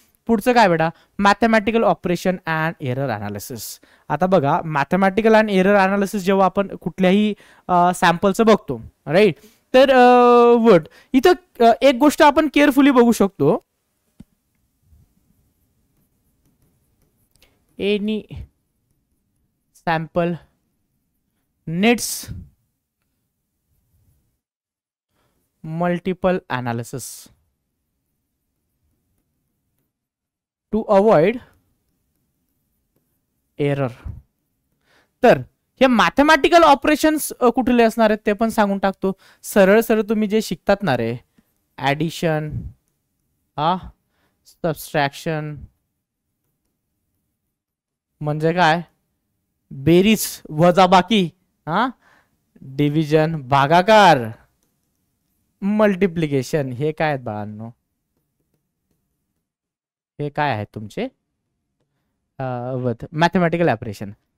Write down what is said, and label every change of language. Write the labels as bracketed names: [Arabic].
[Marathi] पुढचं काय बेटा, mathematical operation and error analysis. आता बघा, मॅथमॅटिकल अँड एरर अनालिसिस जेव्हा आपण कुठल्याही सॅम्पलचं बघतो, राईट, तर वट इथं एक गोष्ट आपण केअरफुली बघू शकतो. [English] Any sample needs multiple analysis to avoid error. [Marathi] तर हे मॅथमॅटिकल ऑपरेशन्स कुठले असणार आहेत ते पण सांगून टाकतो. सरळ सरळ तुम्ही जे शिकतात ना रे, ऍडिशन, सबस्ट्रॅक्शन म्हणजे काय, बेरीज वजाबाकी, डिव्हिजन, भागाकार, मल्टिप्लिकेशन, हे काय आहेत बाळांनो, हे काय आहेत तुमचे मॅथमॅटिकल ऑपरेशन.